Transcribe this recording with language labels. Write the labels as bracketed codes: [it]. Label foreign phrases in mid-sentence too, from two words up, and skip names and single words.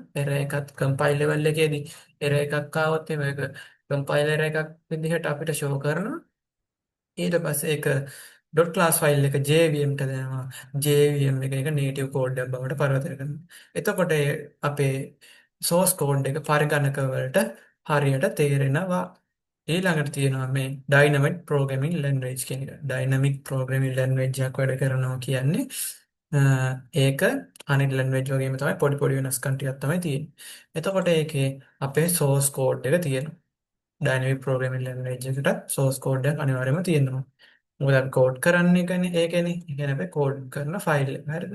[si] error එකත් [en] compile level [si] එකේදී error එකක් ආවොත් ඒක compiler එකක් විදිහට අපිට show කරනවා. ඊට පස්සේ ඒක [en] dot class file [si] එක JVM ට දෙනවා. JVM එක [en] native code [si] එකක් බවට පරිවර්තනය කරනවා. එතකොට අපේ [en] source code [si] එක පරිගණක වලට හරියට තේරෙනවා. ඊළඟට තියෙනවා මේ [en] dynamic programming language [si] කියන එක. [en] dynamic programming language [si] එකක් වැඩ කරනවා කියන්නේ ඒක අනිත් language වගේම තමයි පොඩි පොඩි වෙනස්කම් ටිකක් තමයි තියෙන්නේ. එතකොට ඒකේ අපේ [en] source code [si] එක තියෙනවා. [en] dynamic programming language [si] එකකට [en] source code [si] එකක් අනිවාර්යයෙන්ම තියෙනවා. මොකද අපි කෝඩ් කරන්නේ ඒකනේ. ඒ කියන්නේ අපි කෝඩ් කරන ෆයිල් එක. හරිද?